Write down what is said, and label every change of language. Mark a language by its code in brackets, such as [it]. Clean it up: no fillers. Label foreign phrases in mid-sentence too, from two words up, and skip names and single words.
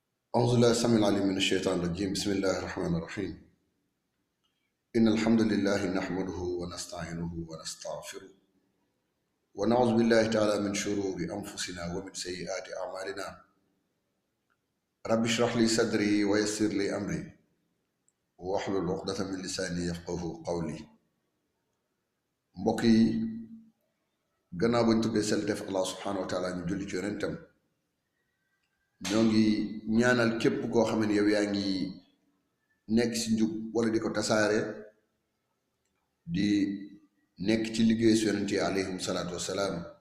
[ar] أعوذ بالله السميع العليم من الشيطان الرجيم بسم الله الرحمن الرحيم إن الحمد لله نحمده ونستعينه ونستغفره ونعوذ بالله تعالى من شرور أنفسنا ومن سيئات أعمالنا رب اشرح لي صدري ويسر لي أمري واحلل عقدة من لساني يفقهوا قولي [wo] mbokk yi gannaaw bañ tuddee sel def [ar] الله سبحانه وتعالى [wo] ñu julli ci yonentam ñoo ngi ñaanal képp koo xam ne yow yaa ngi nekk ci njub wala di ko tasaare di nekk ci liggéey su yonent yi [ar] عليهم الصلاة والسلام